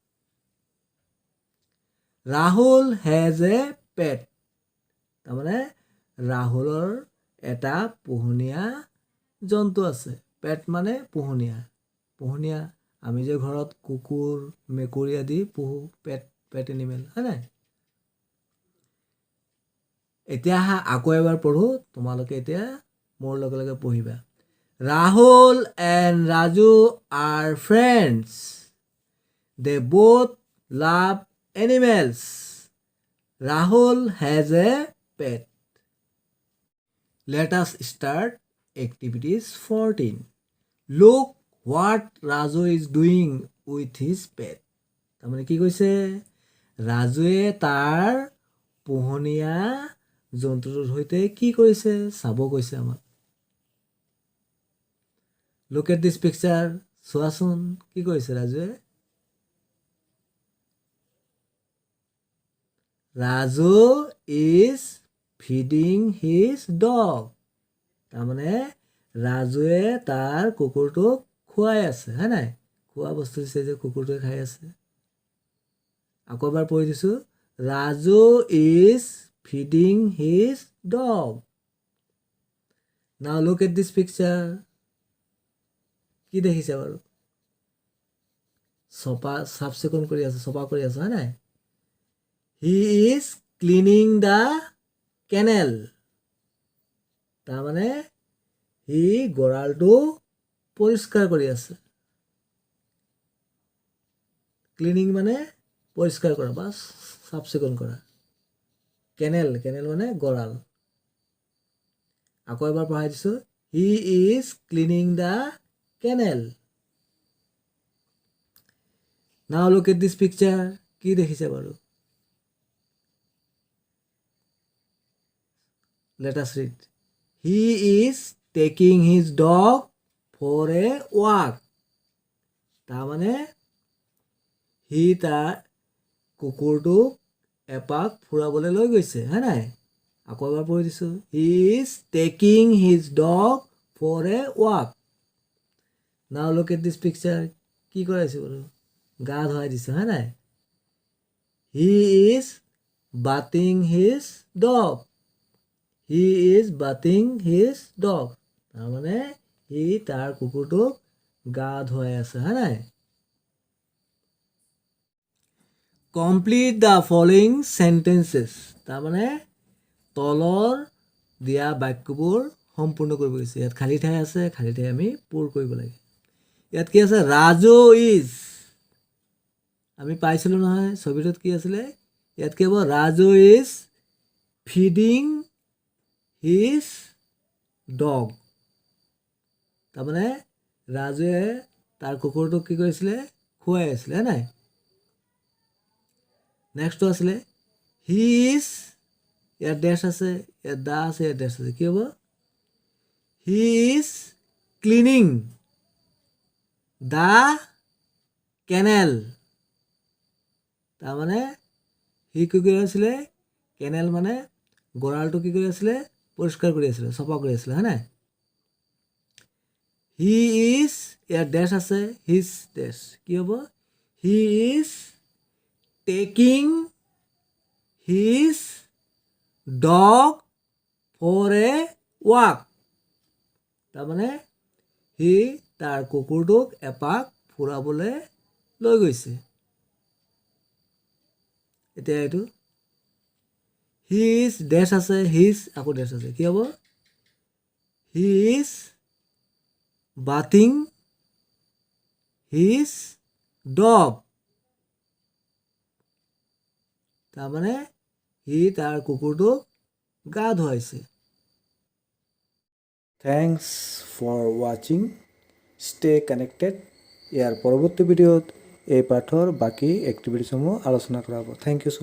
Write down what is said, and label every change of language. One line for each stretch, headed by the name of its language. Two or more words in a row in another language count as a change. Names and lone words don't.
Assamese: ৰাহুল
English: has a pet,
Assamese: তাৰমানে ৰাহুলৰ এটা পোহনীয়া জন্তু আছে। পেট মানে পোহনীয়া। পোহনীয়া, আমি যে ঘৰত কুকুৰ, মেকুৰী আদি পোহোঁ,
English: pet animal
Assamese: হয় নাই? এতিয়া আকৌ এবাৰ পঢ়ো, তোমালোকে এতিয়া মোৰ লগে লগে পঢ়িবা।
English: Rahul and Raju are friends. They both love animals. Rahul has a pet. Let us start activities 14. Look what Raju is doing with his pet.
Assamese: তাৰমানে কি কৈছে ৰাজুৱে তাৰ পোহনীয়া জন্তুটোৰ সৈতে কি কৰিছে চাব কৈছে আমাক
English: Look at this picture.
Assamese: চোৱাচোন কি কৰিছে ৰাজুৱে
English: Raju is feeding his dog.
Assamese: তাৰমানে ৰাজুৱে তাৰ কুকুৰটোক খুৱাই আছে হয় নাই খোৱা বস্তু দিছে যে কুকুৰটোৱে খাই আছে আকৌ এবাৰ পঢ়ি দিছোঁ
English: Raju is feeding his dog. Now look at this picture.
Assamese: কি দেখিছে বাৰু চাফ চিকুণ কৰি আছে চফা কৰি আছে হয় নাই
English: He is cleaning the kennel.
Assamese: তাৰমানে সি গঁৰালটো পৰিষ্কাৰ কৰি আছে ক্লিনিং মানে পৰিষ্কাৰ কৰা বা চাফ চিকুণ কৰা কেনেল মানে গঁৰাল আকৌ এবাৰ পঢ়াই দিছোঁ
English: He is cleaning the kennel. Now look at this picture.
Assamese: কি দেখিছে বাৰু
English: Let us read. He is taking his dog for a walk.
Assamese: তাৰমানে সি তাৰ কুকুৰটোক এপাক ফুৰাবলৈ লৈ গৈছে হয় নাই আকৌ এবাৰ পঢ়ি দিছোঁ
English: He is taking his dog for a walk. Now look at this picture.
Assamese: কি কৰাইছে বাৰু গা ধুৱাই দিছে হয় নাই
English: He is bathing his dog. He is bathing his dog.
Assamese: তাৰমানে সি তাৰ কুকুৰটোক গা ধুৱাই আছে হয় নাই
English: Complete the following sentences.
Assamese: তাৰমানে তলৰ দিয়া বাক্যবোৰ সম্পূৰ্ণ কৰিব গৈছে ইয়াত খালী ঠাই আছে খালী ঠাই আমি পূৰ কৰিব লাগে ইয়াত কি আছে Raju is আমি পাইছিলোঁ নহয় ছবিটোত কি আছিলে ইয়াত কি হ'ব
English: Raju is feeding his dog.
Assamese: তাৰমানে ৰাজুৱে তাৰ কুকুৰটোক কি কৰিছিলে খুৱাই আছিলে হয় নাই নেক্সটটো আছিলে
English: He is
Assamese: ইয়াত ডেছ আছে ইয়াত দা আছে ইয়াত ডেছ আছে কি হ'ব
English: He is cleaning the kennel.
Assamese: তাৰমানে সি কি কৰি আছিলে কেনেল মানে গঁৰালটো কি কৰি আছিলে পৰিষ্কাৰ কৰি আছিলে চফা কৰি আছিলে হয় নাই
English: He is
Assamese: ইয়াত ডেছ আছে his ডেছ কি হ'ব
English: He is taking his dog for a walk.
Assamese: তাৰমানে সি তাৰ কুকুৰটোক এপাক ফুৰাবলৈ লৈ গৈছে এতিয়া এইটো
English: He is
Assamese: ডেছ আছে his আকৌ ডেছ আছে কি হ'ব
English: He is bathing his dog.
Assamese: তাৰমানে সি তাৰ কুকুৰটোক গা ধুৱাইছে
English: Thanks for watching. Stay connected.
Assamese: ইয়াৰ পৰৱৰ্তী ভিডিঅ'ত এই পাঠৰ বাকী এক্টিভিটিসমূহ আলোচনা কৰা হ'ব
English: Thank you so much.